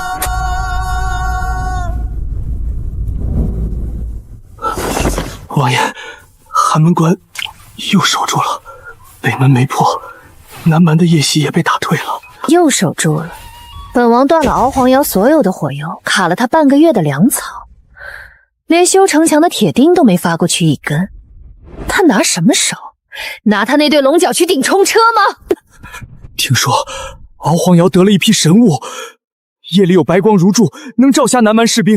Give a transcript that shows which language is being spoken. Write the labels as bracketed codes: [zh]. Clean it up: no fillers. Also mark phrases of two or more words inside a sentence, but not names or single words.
[zh] 王爺，寒門關又守住了，北門沒破，南蠻的夜襲也被打退了。又守住了，本王斷了敖荒瑤所有的火油，卡了他半個月的糧草，連修城牆的鐵釘都沒發過去一根。他拿什麼守？拿他那對龍角去頂衝車嗎？聽說敖荒瑤得了一批神物，夜裡有白光如注，能照瞎南蠻士兵。